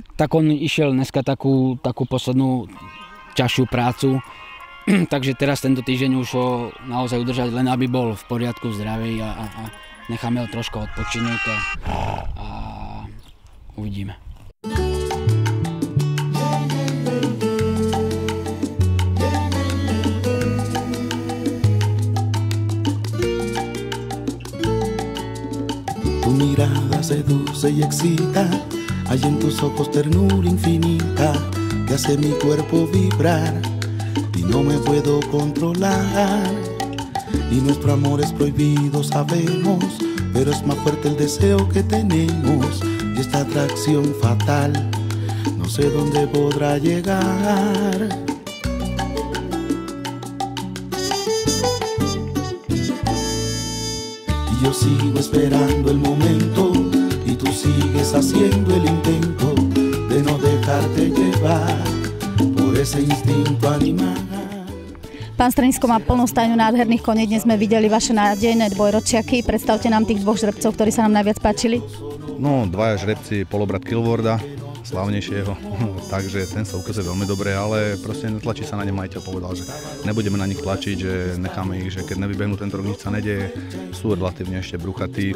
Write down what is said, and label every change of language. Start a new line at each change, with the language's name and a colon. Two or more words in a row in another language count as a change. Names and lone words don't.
Slovak: Tak on išiel dneska takú poslednú ťažšiu prácu, takže teraz tento týždeň už ho naozaj udržať, len aby bol v poriadku, zdravý a necháme ho trošku odpočinúť a uvidíme.
Spanish: Tu mirada seduce y excita, hay en tus ojos ternura infinita que hace mi cuerpo vibrar y no me puedo controlar. y nuestro amor es prohibido, sabemos, pero es más fuerte el deseo que tenemos y esta atracción fatal no sé dónde podrá llegar. Y yo sigo esperando el momento y tú sigues haciendo el intento de no dejarte llevar por ese instinto animal.
Slovak: Pán Strnisko má plnú stajňu nádherných koní. Dnes sme videli vaše nádejné dvojročiaky. Predstavte nám tých dvoch žrebcov, ktorí sa nám najviac páčili. No, dvaja žrebci, polobrat Kilwarda, slávnejšieho, takže ten sa ukazuje veľmi dobre, ale proste netlačí sa na ne, majiteľ povedal, že nebudeme na nich tlačiť, že necháme ich, že keď nevybehnú tento rok, nič sa nedeje, sú relatívne ešte bruchatí.